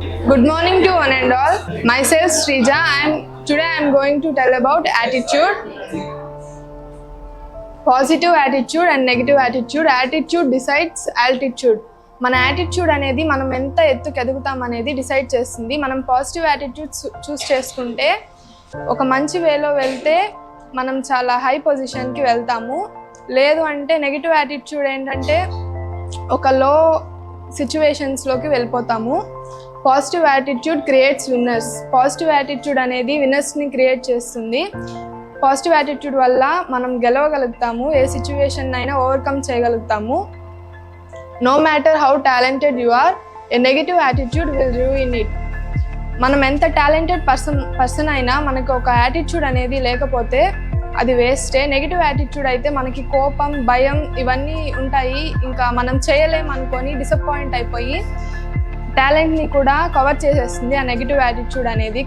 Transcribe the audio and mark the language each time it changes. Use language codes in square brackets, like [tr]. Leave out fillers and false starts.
[en] Good morning to one and all. Myself Srija and today I am going to tell about attitude. Positive attitude and negative attitude. Attitude decides altitude. [te] మన attitude అనేది మనం ఎంత ఎత్తుకు ఎదుగుతాం అనేది decide చేస్తుంది. మనం positive attitude చూస్ చేసుకుంటే ఒక మంచి వేలో వెళ్తే మనం చాలా హై పొజిషన్కి వెళ్తాము. లేదు అంటే నెగిటివ్ యాటిట్యూడ్ ఏంటంటే ఒక లో సిచ్యువేషన్స్లోకి వెళ్ళిపోతాము. [en] Positive attitude creates winners. [te] Positive attitude అనేది విన్నర్స్ని క్రియేట్ చేస్తుంది. పాజిటివ్ యాటిట్యూడ్ వల్ల మనం గెలవగలుగుతాము, ఏ సిచ్యువేషన్ అయినా ఓవర్కమ్ చేయగలుగుతాము. [en] No matter how talented you are, a negative attitude will ruin it. [te] మనం ఎంత టాలెంటెడ్ పర్సన్ అయినా మనకు ఒక యాటిట్యూడ్ అనేది లేకపోతే అది వేస్టే. నెగిటివ్ యాటిట్యూడ్ అయితే మనకి కోపం, భయం ఇవన్నీ ఉంటాయి. ఇంకా మనం చేయలేము అనుకొని డిసప్పాయింట్ అయిపోయి టాలెంట్ని కూడా కవర్ చేసేస్తుంది ఆ నెగిటివ్ యాటిట్యూడ్ అనేది.